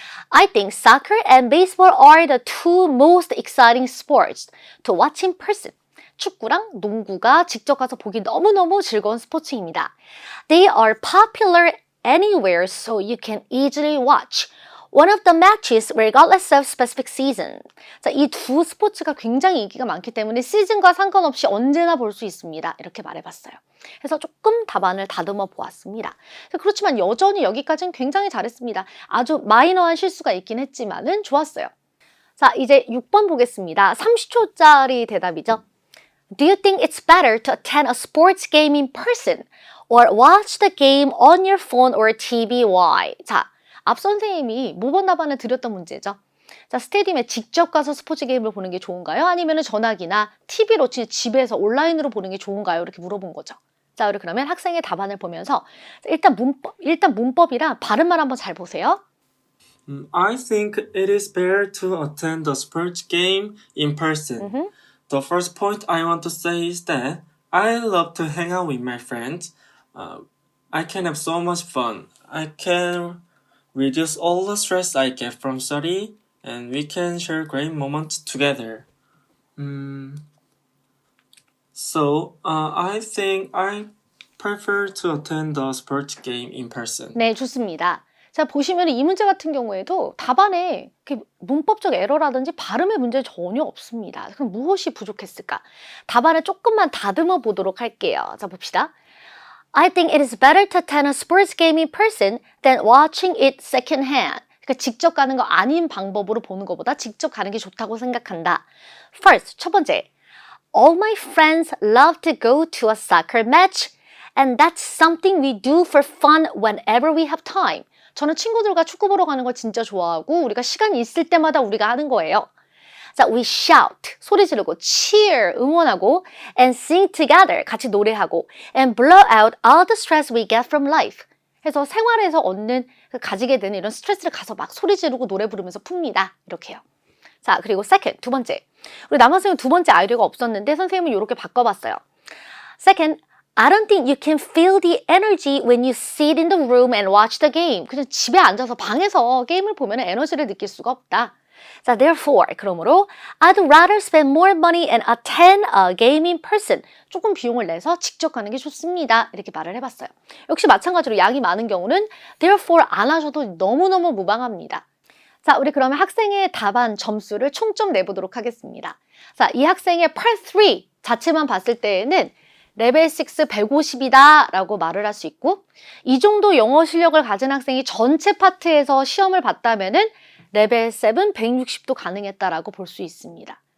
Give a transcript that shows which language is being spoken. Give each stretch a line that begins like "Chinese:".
English: I think soccer and baseball are the 2 most exciting sports to watch in person.
Korean: 축구랑 농구가 직접 가서 보기 너무너무 즐거운 스포츠입니다.
English: They are popular anywhere so you can easily watch one of the matches regardless of specific season.
Korean: 자, 이 2 스포츠가 굉장히 인기가 많기 때문에 시즌과 상관없이 언제나 볼 수 있습니다. 이렇게 말해봤어요. 그래서 조금 답안을 다듬어 보았습니다. 그렇지만 여전히 여기까지는 굉장히 잘했습니다. 아주 마이너한 실수가 있긴 했지만은 좋았어요. 자, 이제 6번 보겠습니다. 30초짜리 대답이죠.
English: Do you think it's better to attend a sports game in person or watch the game on your phone or TV? Why?
Korean: 자, 앞 선생님이 모범 답안을 드렸던 문제죠. 자, 스테디움에 직접 가서 스포츠 게임을 보는 게 좋은가요? 아니면 전화기나 TV로 집에서 온라인으로 보는 게 좋은가요? 이렇게 물어본 거죠. 자, 우리 그러면 학생의 답안을 보면서 일단 문법이랑 발음만 한번 잘 보세요.
English: I think it is better to attend the sports game in person. The first point I want to say is that I love to hang out with my friends. I can have so much fun. I can reduce all the stress I get from study, and we can share great moments together. So, I think I prefer to attend the sports game in person.
Korean: 네, 좋습니다. 자, 보시면 이 문제 같은 경우에도 답안에 이렇게 문법적 에러라든지 발음의 문제 전혀 없습니다. 그럼 무엇이 부족했을까? 답안을 조금만 다듬어 보도록 할게요. 자, 봅시다.
English: I think it is better to attend a sports game in person than watching it secondhand.
Korean: 그러니까 직접 가는 거 아닌 방법으로 보는 것보다 직접 가는 게 좋다고 생각한다. First, 첫 번째.
English: All my friends love to go to a soccer match, and that's something we do for fun whenever we have time.
Korean: 저는 친구들과 축구 보러 가는 걸 진짜 좋아하고 우리가 시간이 있을 때마다 우리가 하는 거예요.
English: 자, we shout,
Korean: 소리 지르고,
English: cheer,
Korean: 응원하고,
English: and sing together,
Korean: 같이 노래하고,
English: and blow out all the stress we get from life.
Korean: 해서 생활에서 가지게 되는 이런 스트레스를 가서 막 소리 지르고 노래 부르면서 풉니다. 이렇게요. 자, 그리고 second, 두 번째. 우리 남학생은 두 번째 아이디어가 없었는데 선생님은 이렇게 바꿔봤어요.
English: Second, I don't think you can feel the energy when you sit in the room and watch the game.
Korean: 그냥 집에 앉아서 방에서 게임을 보면 에너지를 느낄 수가 없다.
English: 자, therefore,
Korean: 그러므로
English: I'd rather spend more money and attend a game in person.
Korean: 조금 비용을 내서 직접 가는 게 좋습니다. 이렇게 말을 해봤어요. 역시 마찬가지로 양이 많은 경우는 therefore 안 하셔도 너무너무 무방합니다. 자, 우리 그러면 학생의 답안 점수를 총점 내보도록 하겠습니다. 자, 이 학생의 Part 3 자체만 봤을 때에는 레벨 6 150이다 라고 말을 할 수 있고 이 정도 영어 실력을 가진 학생이 전체 파트에서 시험을 봤다면은 레벨 7 160도 가능했다라고 볼 수 있습니다.